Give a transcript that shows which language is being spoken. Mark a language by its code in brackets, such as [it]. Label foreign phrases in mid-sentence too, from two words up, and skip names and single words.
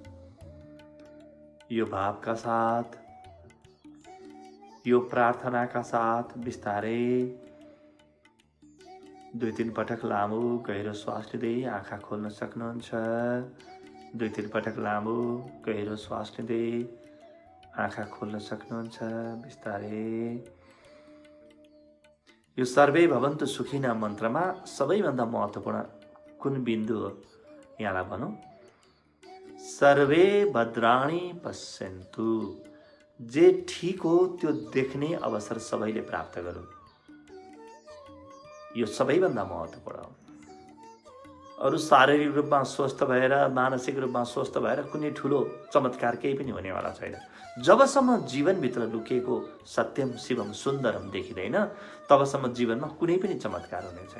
[ne] यो भावका साथ, यो प्रार्थनाका साथ बिस्तारै 2-3 पटक लामो गहिरो श्वास लिँदै आँखा खोल्न सक्नुहुन्छ। 2-3 पटक लामो गहिरो श्वास लिँदै आँखा खोल्न सक्नुहुन्छ बिस्तारै। यो [sa] सर्वे भवन्तु सुखिना [ne] मन्त्रमा सबैभन्दा महत्त्वपूर्ण कुन बिन्दु हो यहाँलाई भनौँ। [sa] सर्वे भद्राणि पश्यन्तु, [ne] जे ठिक हो त्यो देख्ने अवसर सबैले प्राप्त गरून्। यो सबैभन्दा महत्त्वपूर्ण हो। अरू शारीरिक रूपमा स्वस्थ भएर, मानसिक रूपमा स्वस्थ भएर कुनै ठुलो चमत्कार केही पनि हुनेवाला छैन। जबसम्म जीवनभित्र लुकिएको [sa] सत्यम शिवम सुन्दरम [ne] देखिँदैन, तबसम्म जीवनमा कुनै पनि चमत्कार हुने छैन।